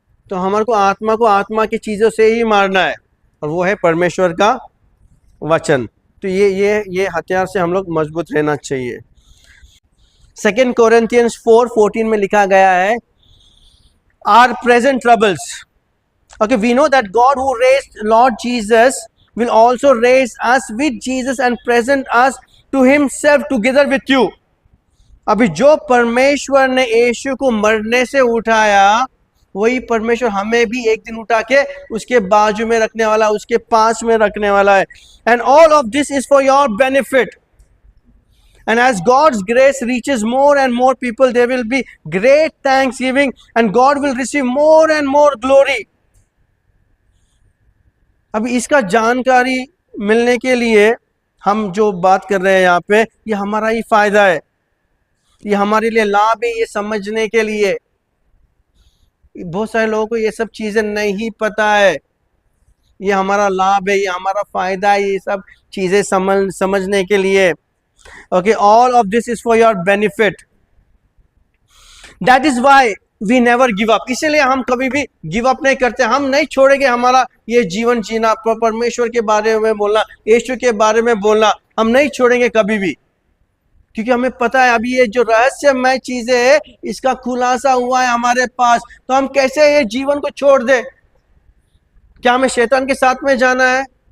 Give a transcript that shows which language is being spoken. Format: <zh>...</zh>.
<hi>तो हमारे को आत्मा की चीजों से ही मारना है, और वो है परमेश्वर का वचन। तो ये हथियार से हम लोग मजबूत रहना चाहिए। 2 Corinthians 4:14 में लिखा गया है,</hi> <en>our present troubles. Okay, we know that God who raised Lord Jesus will also raise us with Jesus and present us to himself together with you.</en> <hi>अभी जो परमेश्वर ने यीशु को मरने से उठाया, वही परमेश्वर हमें भी एक दिन उठा के उसके बाजू में रखने वाला, उसके पास में रखने वाला है।</hi> <en>And all of this is for your benefit. And as God's grace reaches more and more people, there will be great thanksgiving and God will receive more and more glory.</en> <hi>अभी इसका जानकारी मिलने के लिए हम जो बात कर रहे हैं यहाँ पे, ये हमारा ही फायदा है, ये हमारे लिए लाभ है। ये समझने के लिए बहुत सारे लोगों को ये सब चीजें नहीं पता है। ये हमारा लाभ है, ये हमारा फायदा है, ये सब चीजें समझने के लिए।</hi> <en>Okay, all of this is for your benefit. That is why we never give up.</en> <hi>इसलिए हम कभी भी गिव अप नहीं करते। हम नहीं छोड़ेंगे हमारा ये जीवन जीना, परमेश्वर के बारे में बोलना, यीशु के बारे में बोलना, हम नहीं छोड़ेंगे कभी भी। क्योंकि हमें पता है अभी ये जो रहस्यमय चीजें है, इसका खुलासा हुआ है हमारे पास। तो हम कैसे ये जीवन को छोड़ दे? क्या हमें शैतान के साथ में जाना है?</hi>